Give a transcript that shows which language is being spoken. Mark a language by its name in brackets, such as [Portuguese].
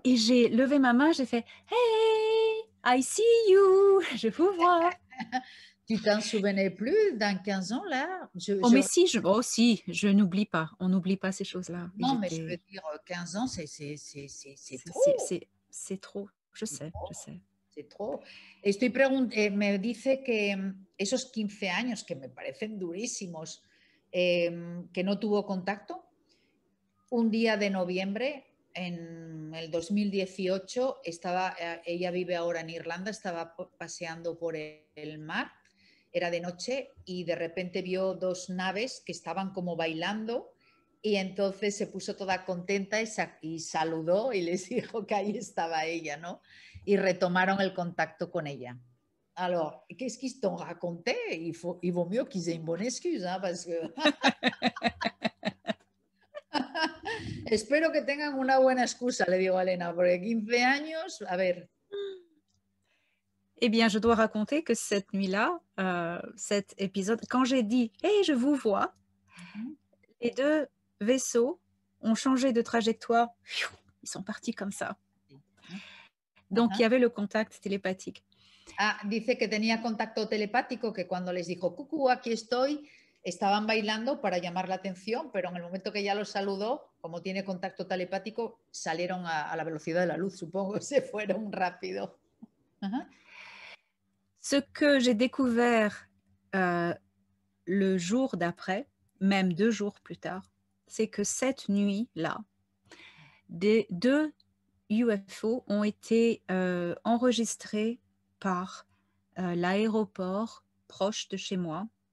[French] Et j'ai levé ma main, j'ai fait « [English] Hey, I see you !» [French] Je vous vois. Tu t'en souvenais plus dans 15 ans, là? Mais si, je n'oublie pas. On n'oublie pas ces choses-là. Non, mais je veux dire, 15 ans, c'est trop. C'est trop, je sais. C'est trop. [Spanish] Me dice que esos 15 años, que me parecen durísimos, que no tuvo contacto, un día de noviembre, en el 2018, ella vive ahora en Irlanda, estaba paseando por el mar, era de noche y de repente vio 2 naves que estaban como bailando y entonces se puso toda contenta y saludó y les dijo que ahí estaba ella, ¿no? Y retomaron el contacto con ella. [French] Alors, qu'est-ce qu'ils t'ont raconté? Il vaut mieux qu'ils aient une bonne excuse, hein, parce que... [Spanish] Espero que tengan una buena excusa, le digo a Elena, porque 15 años, a ver. [French] Eh bien, je dois raconter que cette nuit-là, cet épisode, quand j'ai dit: «Hey, je vous vois», Ujú. les 2 vaisseaux ont changé de trajectoire. Pfiou, ils sont partis comme ça. [Spanish] Sí, ¿no? [French] Donc il y Ajá. avait le contact télépathique. [Spanish] Ah, dice que tenía contacto telepático, que cuando les dijo, cucú, aquí estoy, estaban bailando para llamar la atención, pero en el momento que ya los saludó, como tiene contacto telepático, salieron a la velocidad de la luz, supongo, se fueron rápido. Ajá. [French] Ce que j'ai découvert, le jour d'après, même 2 jours plus tard, c'est que cette nuit-là, des 2 UFO ont été, enregistrés par, l'aéroport proche de chez moi,